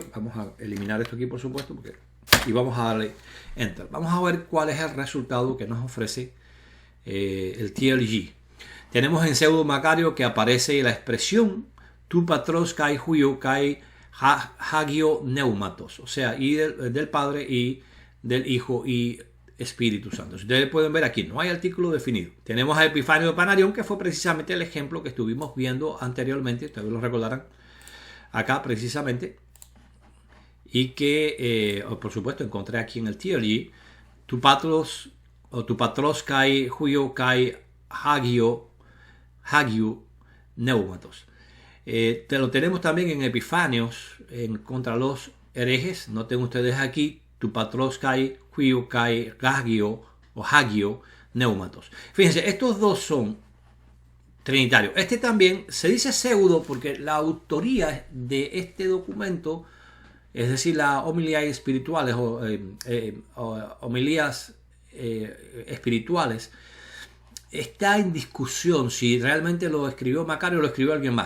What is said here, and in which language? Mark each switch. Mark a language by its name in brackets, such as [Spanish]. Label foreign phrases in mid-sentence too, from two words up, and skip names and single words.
[Spanish] Vamos a eliminar esto aquí, por supuesto, y vamos a darle enter. Vamos a ver cuál es el resultado que nos ofrece el TLG. Tenemos en pseudo Macario que aparece la expresión [Greek] τοῦ πατρὸς καὶ υἱοῦ καὶ ἁγίου πνεύματος, [Spanish] o sea, y del Padre y del Hijo y Espíritu Santo. Ustedes pueden ver aquí, no hay artículo definido. Tenemos a Epifanio de Panarión, que fue precisamente el ejemplo que estuvimos viendo anteriormente, ustedes lo recordarán, acá precisamente, y que, por supuesto, encontré aquí en el TLG, [Greek] τοῦ πατρὸς καὶ υἱοῦ καὶ ἁγίου πνεύματος. [Spanish] Te lo tenemos también en Epifanios, contra los herejes. Noten ustedes aquí, [Greek] τοῦ πατρὸς καὶ υἱοῦ καὶ ἁγίου ὁ ἁγίου πνεύματος. [Spanish] Fíjense, estos dos son trinitarios. Este también se dice pseudo porque la autoría de este documento, es decir, las homilías espirituales o homilías espirituales, está en discusión si realmente lo escribió Macario o lo escribió alguien más.